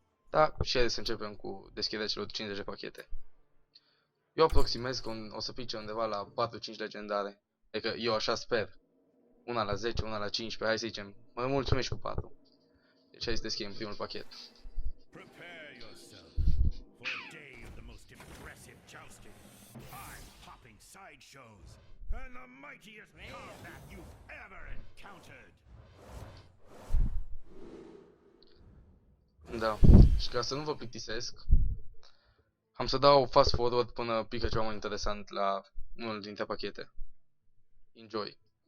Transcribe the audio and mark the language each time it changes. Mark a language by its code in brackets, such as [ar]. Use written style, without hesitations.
[ro] Da, și haideți să începem cu deschiderea celor 50 de pachete. Eu aproximez că o să pice undeva la 4-5 legendare, adică eu așa sper. Una la 10, una la 15, hai să zicem, mă mulțumesc cu 4. Deci hai să deschidem primul pachet. [en] Prepare yourself for a day of the most impressive jousting, eye-popping sideshows, and the mightiest combat you've ever encountered. [ro] Da, și ca să nu vă plictisesc, am să dau fast forward până pică ceva mai interesant la unul dintre pachete. [en] Enjoy!